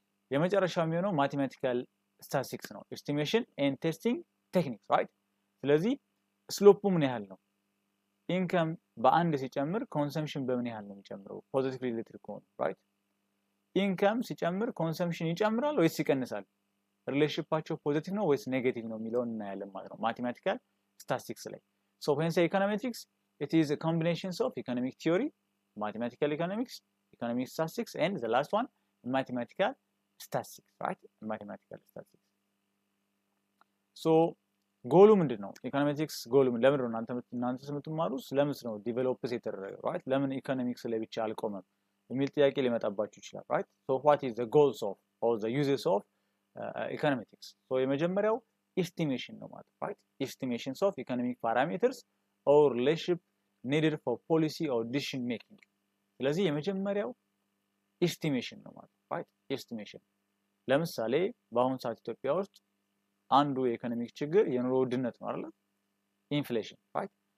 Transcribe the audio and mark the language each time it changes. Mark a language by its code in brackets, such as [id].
[am] የመጨረሻው የሚሆነው mathematical statistics ነው [en] estimation and testing techniques right [am] ስለዚህ ስሎፑ ምን ያህል ነው ኢንካም በአንድ ሲጨምር ኮንሰምፕሽን በምን ያህል ነው የሚጨምረው ፖዚቲቭሊ ሪሌትድ ከሆነ right ኢንካም ሲጨምር ኮንሰምፕሽን ይጨምራል ወይስ ይቀንሳል ሪሌሽንሺፓቸው ፖዚቲቭ ነው ወይስ ኔጌቲቭ ነው የሚለውን እናያለን ማለት ነው mathematical statistics ላይ [en] so when say econometrics it is a combination of economic theory mathematical economics, economic statistics, and the last one mathematical statistics, right? Mathematical statistics. So [am] ጎሉ ምንድነው? ኢኮኖሜትሪክስ ጎሉ ለምን ነው እናንተ የምትማሩ ስለምን ነው ዲቨሎፕስ የተደረገው right? ለምን ኢኮኖሚክስ ላይ ብቻ አልቆመም የሚል ጥያቄ ሊመጣባችሁ ይችላል right? [en] So what is the goals of or the uses of econometrics? So [am] የመጀመሪያው [en] estimation [am] ነው ማለት [en] right? Estimations of economic parameters or relationship needed for policy or decision making. [am] ስለዚህ የመጀመሪያው estimation ነው ማለት right? Estimation ለምሳሌ በአሁን ሰዓት ኢትዮጵያ ውስጥ አንዱ የኢኮኖሚክ ችግር የኑሮ ውድነት ነው አይደል? ኢንፍሌሽን right?